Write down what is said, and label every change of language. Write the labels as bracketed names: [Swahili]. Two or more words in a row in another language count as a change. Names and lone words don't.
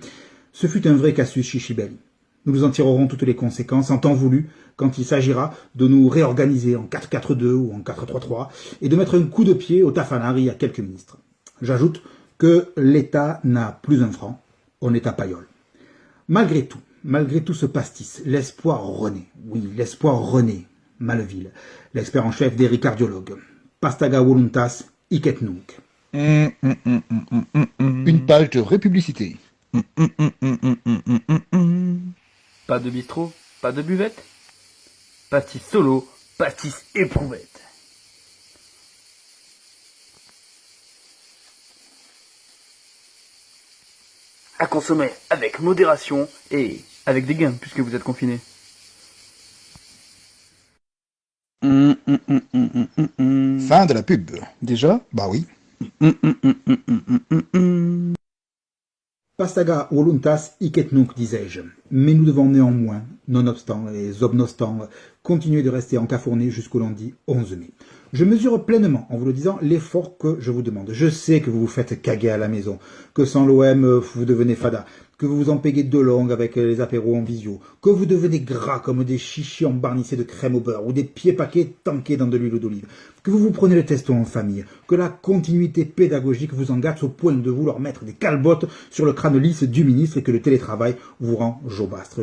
[French] Ce fut un vrai [Latin] casus chichibelli. [French] Nous en tirerons toutes les conséquences en temps voulu quand il s'agira de nous réorganiser en 4-4-2 ou en 4-3-3 et de mettre un coup de pied au tafanari à quelques ministres. J'ajoute que l'État n'a plus un franc, on est à Paillole. Malgré tout ce pastis, l'espoir renaît. Oui, l'espoir renaît. Maleville, l'expert en chef des ricardiologues. [Latin] Pastaga voluntas, hic et nunc. [French] Une page de républicité. Pas de bistrot, pas de buvette. Pastis solo, pastis éprouvette. À consommer avec modération et avec des gains puisque vous êtes confinés. Fin de la pub. Déjà? Bah oui. [Latin] Pastaga voluntas hic et nunc, [French] disais-je. Mais nous devons néanmoins, nonobstant et obnostant, continuer de rester encafournés jusqu'au lundi 11 mai. Je mesure pleinement, en vous le disant, l'effort que je vous demande. Je sais que vous vous faites caguer à la maison, que sans l'OM, vous devenez fada, que vous vous en payez de longue avec les apéros en visio, que vous devenez gras comme des chichis embarnissés de crème au beurre ou des pieds paquets tankés dans de l'huile d'olive, que vous vous prenez le testo en famille, que la continuité pédagogique vous engage au point de vouloir mettre des calbottes sur le crâne lisse du ministre et que le télétravail vous rend jaubastre.